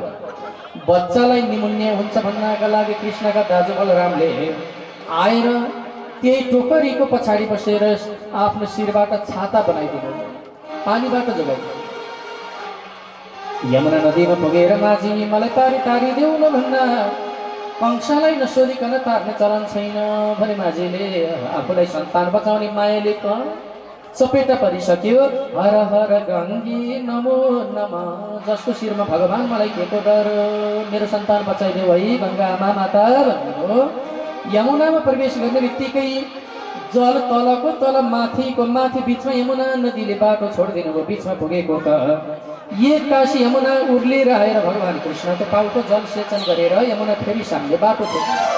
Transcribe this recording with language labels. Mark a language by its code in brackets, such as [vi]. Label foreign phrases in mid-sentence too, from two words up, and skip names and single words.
[ne] बच्चालाई निमुन्ने हुन्छ भन्नका लागि कृष्णका दाजु बलरामले आएर त्यही टोकरीको पछाडि बसेर आफ्नो शिरबाट छाता बनाइदिनु पानीबाट जोगाइदिनु। यमुना नदीमा पुगेर माझी मलाई पारी तारिदेऊ न भन्दा कंसलाई नसोधिकन तार्ने चलन छैन भने माझीले आफूलाई सन्तान बचाउने मायाले चपेटा परिसक्यो। [sa] हर हर गङ्गी नमो नमः [ne] जसको शिरमा भगवान मलाई के को डर मेरो सन्तान बचाइदेऊ है गङ्गा आमा माता भन्नुभयो। यमुनामा प्रवेश गर्ने बित्तिकै जल तलको तल माथिको माथि बिचमा यमुना नदीले बाटो छोडिदिनु भयो। बिचमा पुगेको त एक काशी यमुना उर्लेर आएर भगवान् कृष्णको पाउको जल सेचन गरेर यमुना फेरि सामने बाटो छोड्यो।